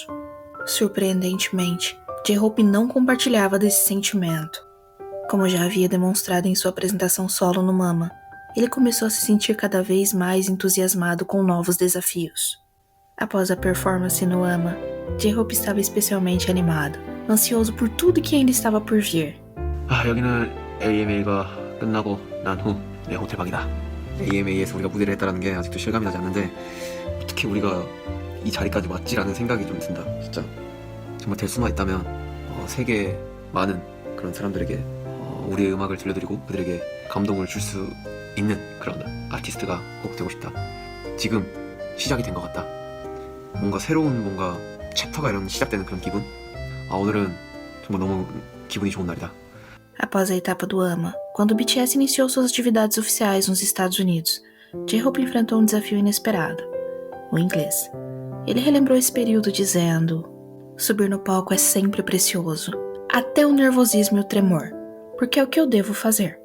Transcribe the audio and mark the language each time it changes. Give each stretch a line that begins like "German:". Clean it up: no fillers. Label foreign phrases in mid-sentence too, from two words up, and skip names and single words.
Portuguese: Surpreendentemente, J-Hope não compartilhava desse sentimento. Como já havia demonstrado em sua apresentação solo no Mama, ele começou a se sentir cada vez mais entusiasmado com novos desafios. Após a performance no AMA, J-Hope estava especialmente animado, ansioso por tudo que ainda estava por vir.
Korean: 여기는 AMA가 끝나고 난 후 내 호텔 방이다. AMA에서 우리가 무대를 했다는 게 아직도 실감이 나지 않는데 어떻게 우리가 이 자리까지 왔지라는 생각이 좀 든다. 진짜 정말 될 수만 있다면 세계 많은 그런 사람들에게 우리의 음악을 들려드리고 그들에게 감동을 줄 수 있는 그런 아티스트가 꼭 되고 싶다. 지금 시작이 된 것 같다. 뭔가 새로운 뭔가 챕터가 이런 시작되는 그런 기분. 오늘은 정말 너무 기분이 좋은 날이다.
Portuguese: Após a etapa do AMA, quando o BTS iniciou suas atividades oficiais nos Estados Unidos, J-Hope enfrentou um desafio inesperado: o inglês. Ele relembrou esse período dizendo: subir no palco é sempre precioso, até o nervosismo e o tremor, porque é o que eu devo fazer.